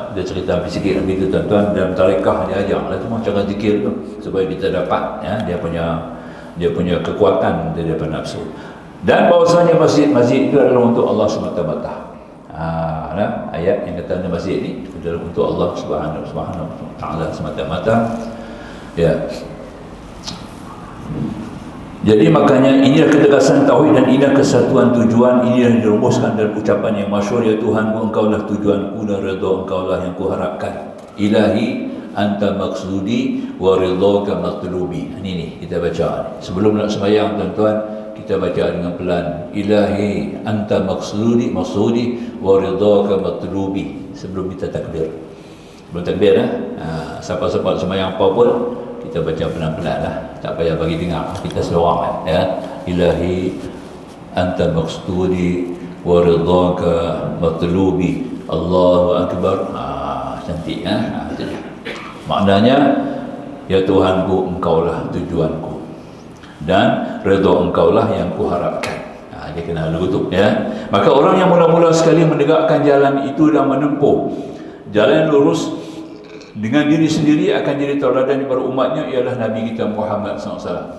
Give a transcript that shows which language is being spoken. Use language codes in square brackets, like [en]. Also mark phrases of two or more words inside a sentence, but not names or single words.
[ms] Dia cerita sikit begitu tuan-tuan, dalam tarekah dia ajar lah tu cara zikir tu supaya kita dapat dia punya kekuatan daripada nafsu. Dan bahawasanya masjid itu adalah untuk Allah semata-mata. Ayat yang kata masjid ni adalah untuk Allah [ar] سبحانه وتعالى [ms] semata-mata. Ya. Jadi makanya inilah ketegasan tauhid dan inilah kesatuan tujuan. Inilah yang dirumuskan dalam ucapan yang masyhur, ya Tuhanku, engkaulah tujuanku dan redha engkaulah yang kuharapkan. [ar] إلهي أنت مقصودي ورضاك مطلوبي. [ms] Ini kita baca sebelum nak sembahyang tuan-tuan, kita baca dengan pelan. [ar] إلهي أنت مقصودي ورضاك مطلوبي. [ms] Sebelum kita takbir. Sebelum takbir siapa-siapa sembahyang apa pun kita baca pelan-pelan lah. Tak payah bagi dengar, kita seorang ya. [ar] إلهي أنت مقصودي ورضاك مطلوبي. الله أكبر. [ms] Cantik itu dia. Maknanya, ya Tuhanku, engkaulah tujuanku dan redha engkaulah yang kuharapkan. Dia kena lutuk ya. Maka orang yang mula-mula sekali menegakkan jalan itu dan menempuh jalan lurus dengan diri sendiri akan jadi tauladan kepada umatnya ialah Nabi kita Muhammad SAW.